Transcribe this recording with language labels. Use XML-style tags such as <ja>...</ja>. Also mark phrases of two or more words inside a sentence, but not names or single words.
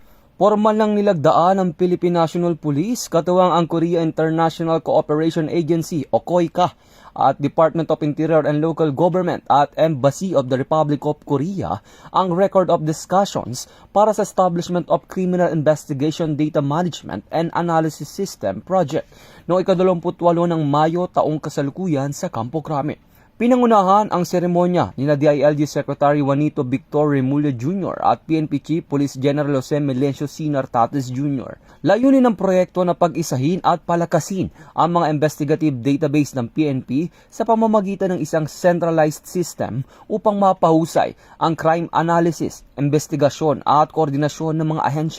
<tl>Formal nang nilagdaan ng Philippine National Police, katuwang ang Korea International Cooperation Agency o COICA at Department of Interior and Local Government at Embassy of the Republic of Korea ang</tl> <en>record of discussions</en> <tl>para sa</tl> <en>establishment of Criminal Investigation Data Management and Analysis System Project</en> <tl>noong ika-28 ng Mayo taong kasalukuyan sa Campo Crame. Pinangunahan ang seremonya ni DILG Secretary Juanito Victor Remulla Jr. at PNP Chief Police General Jose Melencio Sinar Tates Jr. Layunin ng proyekto na pag-isahin at palakasin ang mga</tl> <en>investigative database</en> <tl>ng PNP sa pamamagitan ng isang</tl> <en>centralized system</en> <tl>upang mapahusay ang</tl> <en>crime analysis,</en> <tl>investigasyon at koordinasyon ng mga ahensya.</tl>